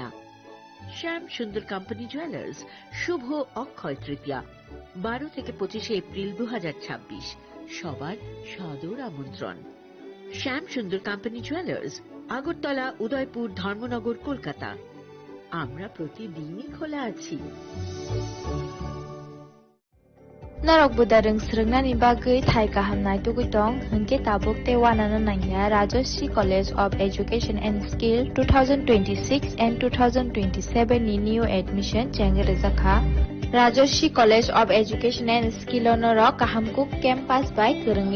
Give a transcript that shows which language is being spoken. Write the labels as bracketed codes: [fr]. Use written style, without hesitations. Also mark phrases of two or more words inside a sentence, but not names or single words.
[bn] শ্যাম সুন্দর কোম্পানি জুয়েলার্স শুভ অক্ষয় তৃতীয়া 12 থেকে 25 এপ্রিল 2026। সবার সাদর আমন্ত্রণ। শ্যাম সুন্দর কোম্পানি জুয়েলার্স, আগরতলা, উদয়পুর, ধর্মনগর, কলকাতা। আমরা প্রতিদিনই খোলা আছি। [trp] Narok budareng srengna bagui thai kahamnai tugitong hingke tabuk te wanana nangya Rajoshi College of Education and Skill 2026 and 2027 ni [en] new admission [trp] jengrejakha Rajoshi College of Education and Skill onoro kahamkuk campus by kurungi